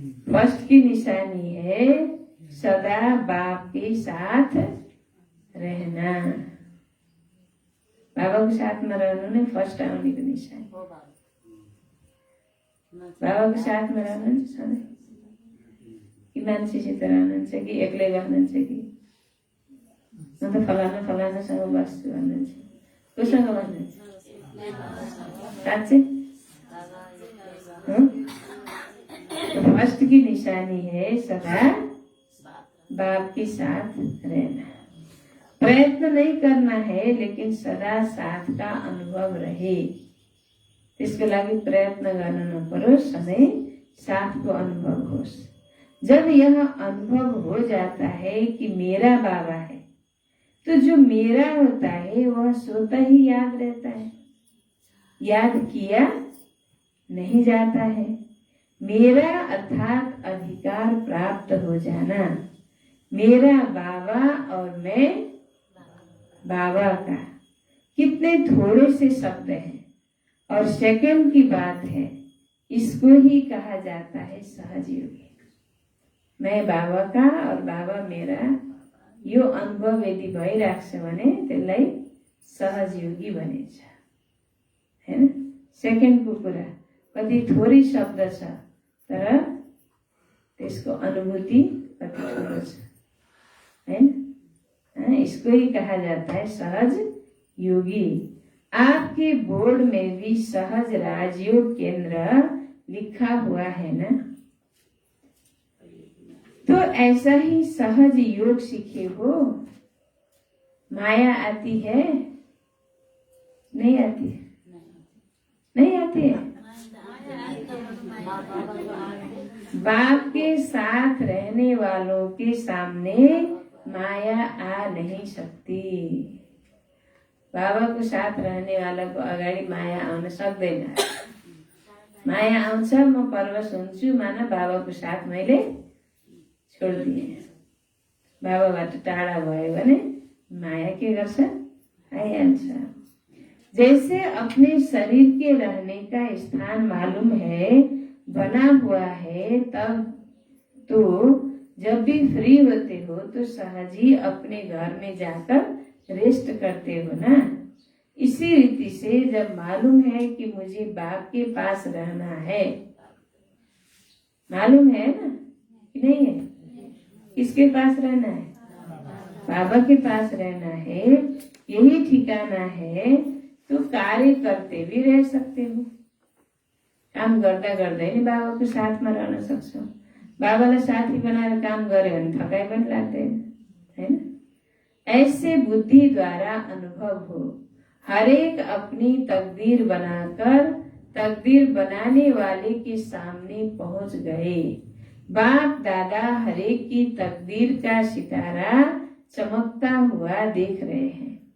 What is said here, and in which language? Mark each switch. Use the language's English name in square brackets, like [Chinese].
[Hindi] First की निशानी है सदा बाप के साथ रहना। [Nepali] बाबाको साथमा रहनु नै फर्स्ट आउनेको निशानी। बाबाको साथमा रहनुहुन्छ सधैँ कि मान्छेसित रहनुहुन्छ कि एक्लै रहनुहुन्छ कि म त फलानासँग बस्छु भन्नुहुन्छ? कोसँग बस्नुहुन्छ? [Hindi] साँच्चै फर्स्ट की निशानी है सदा बाप के साथ रहना। प्रयत्न नहीं करना है, लेकिन सदा साथ का अनुभव रहे। [Nepali] त्यसको लागि प्रयत्न गर्नु नपरोस्, सधैँ साथ को अनुभव होस्। [Hindi] जब यह अनुभव हो जाता है कि मेरा बाबा है, तो जो मेरा होता है वह स्वतः ही याद रहता है, याद किया नहीं जाता है। मेरा अर्थात अधिकार प्राप्त हो जाना, मेरा बाबा और मैं बाबा का, कितने थोड़े से शब्द हैं और सेकंड की बात है। इसको ही कहा जाता है सहज योगी। मैं बाबा का और बाबा मेरा [Nepali] यो अनुभव यदि भइरहेको छ भने त्यसलाई सहज योगी भनिन्छ, हैन। सेकेन्डको कुरा, कति थोरै शब्द छ तर त्यसको अनुभूति कति ठुलो छ, हैन। [Hindi] इसको ही कहा जाता है सहज योगी। आपके बोर्ड में भी सहज राजयोग केंद्र लिखा हुआ है ना, तो ऐसा ही सहज योग सीखे हो। माया आती है? नहीं आती है? नहीं आती है? बाप के साथ रहने वालों के सामने माया आ नहीं सकती। [Nepali] बाबा को साथ [Hindi] रहने वाला [Nepali] को अगाडि माया आउन सक्दैन। माया आउँछ, म परवश हुन्छु, माना बाबाको साथ मैले छोडिदिएँ। बाबाबाट टाढा भयो भने माया के गर्छ? आइहाल्छ। [Hindi] जैसे अपने शरीर के रहने का स्थान मालूम है, बना हुआ है, तब तो जब भी फ्री होते हो तो सहज ही अपने घर में जाकर रेस्ट करते हो ना। इसी रीति से जब मालूम है कि मुझे बाप के पास रहना है, मालूम है ना कि नहीं है? किसके पास रहना है? बाबा के पास रहना है, यही ठिकाना है, तो कार्य करते भी रह सकते हो। [Nepali] काम गर्दा गर्दै नि बाबाको साथमा रहन सक्छौ। बाबालाई साथी बनाएर काम गर्यो भने थकाइ पनि लाग्दैन, हैन। [Hindi] ऐसे बुद्धि द्वारा अनुभव हो। हरेक अपनी तकदीर बनाकर तकदीर बनाने वाले के सामने पहुंच गए। बाप दादा हरेक की तकदीर का सितारा चमकता हुआ देख रहे हैं।